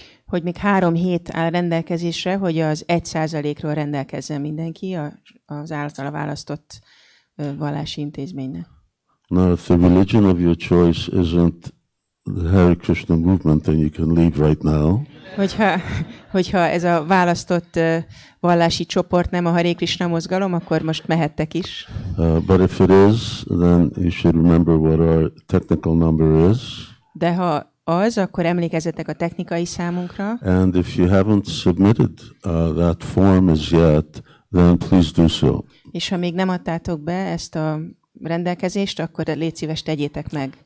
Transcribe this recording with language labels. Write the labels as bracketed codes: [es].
[hu] hogy még 3 hét áll rendelkezésre, hogy az 1%-ról rendelkezzen mindenki az általa választott vallási intézménynek. [en] Now, if the religion of your choice isn't the Hare Krishna movement, then you can leave right now. [hu] Hogyha ez a választott vallási csoport nem a Hare Krishna mozgalom, akkor most mehettek is. [en] But if it is, then you should remember what our technical number is. [hu] De ha az, akkor emlékezzetek a technikai számunkra. [en] And if you haven't submitted that form as yet, then please do so. [hu] És ha még nem adtátok be ezt a rendelkezést, akkor légy szíves, tegyétek meg.